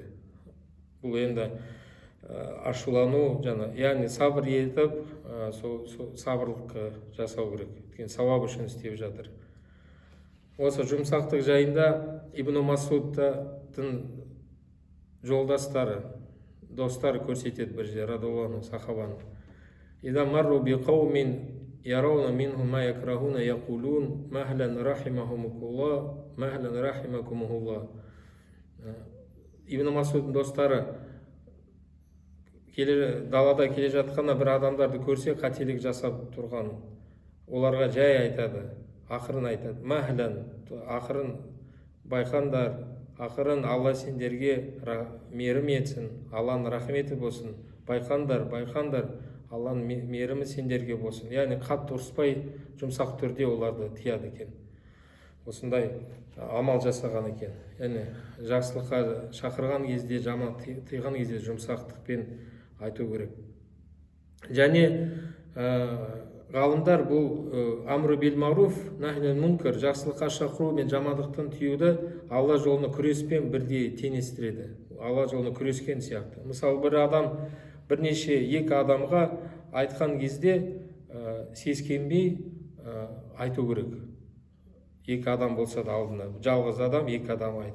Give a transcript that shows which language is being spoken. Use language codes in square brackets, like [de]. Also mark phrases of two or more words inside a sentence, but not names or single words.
[kk] Бұл енді ашулану, яғни сабыр етіп, сабырлық жасау керек. Сауап үшін істеп жатыр. Осы жұмсақтық жайында Ибн Масудтың жолдастары, достары көрсетеді бір жерде, радиаллаху сахабаны. [ar] إذا مرّوا بقوم يرون منهم ما يكرهون يقولون مهلاً رحمهم الله، مهلاً رحمكم الله. [kk] Ибн Масудтың достары далада келе жатқанда бір адамдарды көрсе, қателік жасап тұрған, оларға жай айтады, ақырын айтады. Махлан, ақырын байқандар, ақырын Алла сендерге мейірім етсін, Алланың рахметі болсын. Байқандар, Алланың мейірімі сендерге болсын. Яғни қатты ұрыспай, жұмсақ түрде оларды тияды екен. Осындай амал жасаған екен. Яғни жақсылыққа шақырған кезде, жаман тыйған кезде жұмсақтықпен айту керек. Және ғалымдар бұл [ar] أمر بالمعروف نهي منكر, [kk] жақсылыққа шақыру мен жамандықтан тыюды Алла жолына күреспен бірдей теңестіреді. алла жолында күрескен сияқты. Мысалы бір адам бірнеше екі адамға айтқан кезде сескенбей айту керек. Екі адам болса да алдына, жалғыз адам екі адам айтып.